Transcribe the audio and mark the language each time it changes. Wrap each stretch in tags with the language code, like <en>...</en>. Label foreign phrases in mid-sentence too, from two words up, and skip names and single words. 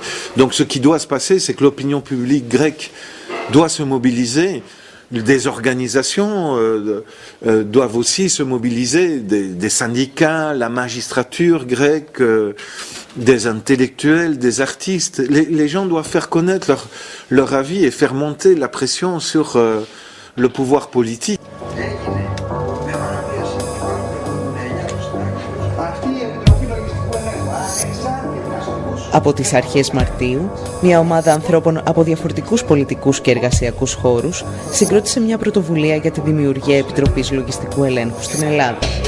<fr>Donc ce qui doit se passer, c'est que l'opinion publique grecque doit se mobiliser, des organisations doivent aussi se mobiliser, des syndicats, la magistrature grecque, des intellectuels, des artistes. Les gens doivent faire connaître leur avis et faire monter la pression sur le pouvoir politique.</fr> <el>Από τις αρχές Μαρτίου, μια ομάδα ανθρώπων από διαφορετικούς πολιτικούς και εργασιακούς χώρους συγκρότησε μια πρωτοβουλία για τη δημιουργία Επιτροπής Λογιστικού Ελέγχου στην Ελλάδα.</el>